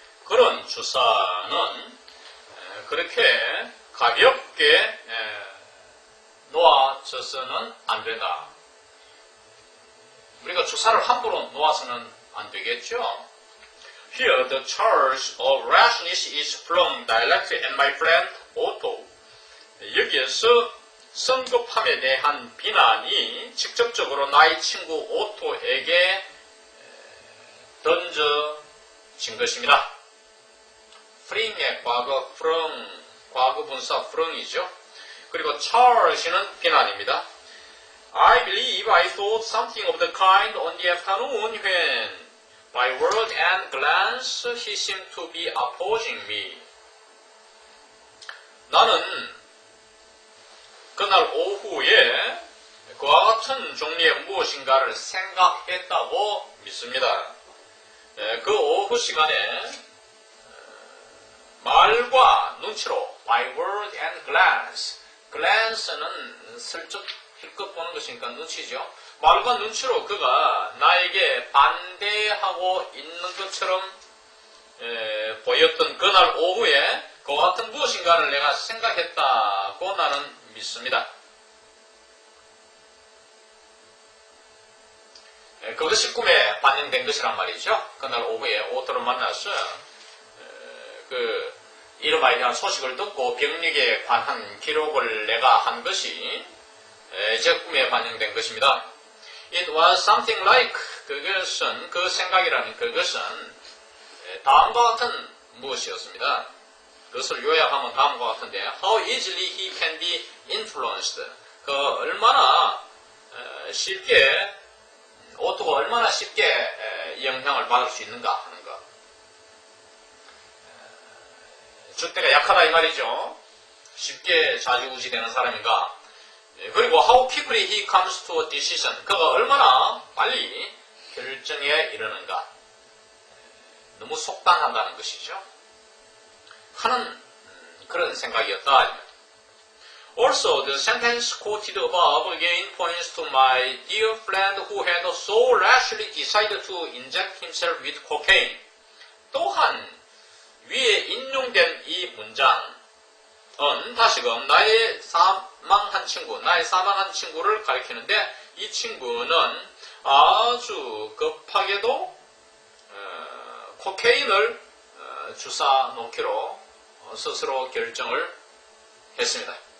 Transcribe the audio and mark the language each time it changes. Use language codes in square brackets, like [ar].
[ko] 그런 주사는 그렇게 가볍게 놓아져서는 안 된다. 우리가 주사를 함부로 놓아서는 안 되겠죠. [en] Here the charge of rashness is flung directly at my friend Otto. [ko] 여기에서 성급함에 대한 비난이 직접적으로 나의 친구 오토에게 던져진 것입니다. fling의 과거 flung, 과거 분사 flung이죠. 그리고 charge는 비난입니다. I believe I thought something of the kind on the afternoon when by word and glance he seemed to be opposing me. 나는 그날 오후에 그와 같은 종류의 무엇인가를 생각했다고 믿습니다. 그 오후 시간에 말과 눈치로 [en] by word and glance, [ko] glance는 슬쩍 힐끗 보는 것이니까 눈치죠. 말과 눈치로 그가 나에게 반대하고 있는 것처럼 보였던 그날 오후에 그와 같은 무엇인가를 내가 생각했다고 나는 믿습니다. 그것이 꿈에 반영된 것이란 말이죠. 그날 오후에 오토를 만나서 그 이름에 대한 소식을 듣고 병력에 관한 기록을 내가 한 것이 제 꿈에 반영된 것입니다. [en] It was something like, [ko] 그것은, 그 생각이라는 그것은 다음과 같은 무엇이었습니다. 그것을 요약하면 다음과 같은데, [en] how easily he can be influenced. [ko] 그 얼마나 쉽게, 오토가 얼마나 쉽게 영향을 받을 수 있는가 하는 것. 줏대가 약하다 이 말이죠. 쉽게 좌지우지 되는 사람인가. [en] 그리고 how quickly he comes to a decision. [ko] 그가 얼마나 빨리 결정에 이르는가. 너무 속단한다는 것이죠. 하는 그런 생각이었다. [en] Also, the sentence quoted above again points to my dear friend who had so rashly decided to inject himself with cocaine. [ko] 또한 위에 인용된 이 문장은 다시금 나의 사망한 친구를 가리키는데 이 친구는 아주 급하게도 코케인을 주사 놓기로 스스로 결정을 했습니다.